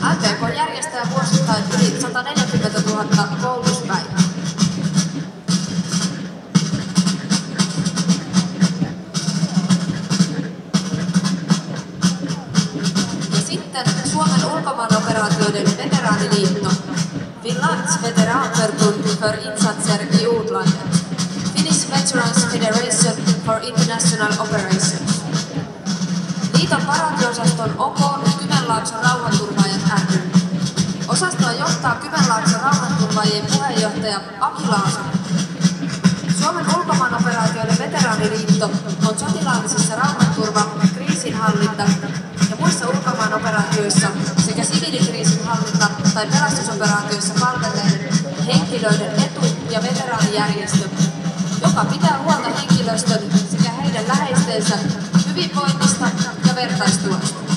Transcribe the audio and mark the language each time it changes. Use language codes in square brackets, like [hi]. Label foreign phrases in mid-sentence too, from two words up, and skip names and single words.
[fi] MPK järjestää vuosittain yli 140 000 koulutuspäivää. Ja sitten Suomen ulkomaanoperaatioiden veteraaniliitto, [sv] Finlands Veteranförbund för insatser i utlandet, [en] Finnish Veterans Federation for International Operations. [fi] Liiton paraatiosaston OK Kymenlaakson rauhanturvaajat ry. Osastoa johtaa Kymenlaakson rauhanturvaajien puheenjohtaja Aki Laasonen. Suomen ulkomaanoperaatioiden veteraaniliitto on sotilaallisissa rauhanturva, kriisinhallinta ja muissa ulkomaanoperaatioissa sekä siviilikriisinhallinta tai pelastusoperaatioissa palvelleiden henkilöiden etu- ja veteraanijärjestö, joka pitää huolta henkilöstön sekä heidän läheistensä hyvinvoinnista ja vertaistuesta.